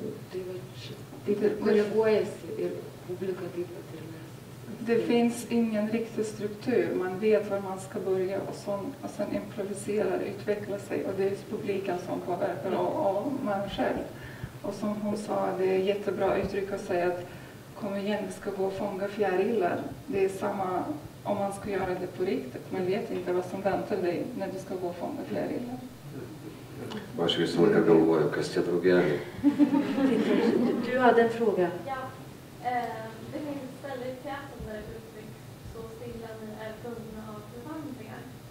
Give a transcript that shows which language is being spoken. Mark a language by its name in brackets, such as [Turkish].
[Lithuanian] Tai va, taip ir koreguojasi ir publika taip pat ir mes. [Swedish] Det finns ingen riktig struktur. Man vet var man ska börja och sen improviserar, utveckla sig. Och det är publiken som påverkar och man själv. Och som hon sa, det är jättebra uttryck att säga att kom igen, vi ska gå och fånga fjärilar. Det är samma om man ska göra det på riktigt. Man vet inte vad som väntar dig när du ska gå och fånga fjärilar. [Lithuanian] Aš visą laiką galvoju, kas tie drugeliai. [Swedish] Du hade en fråga. Ja, det finns ställen i teatern där det uttrycks så stilla ni är bundna av förvandlingar.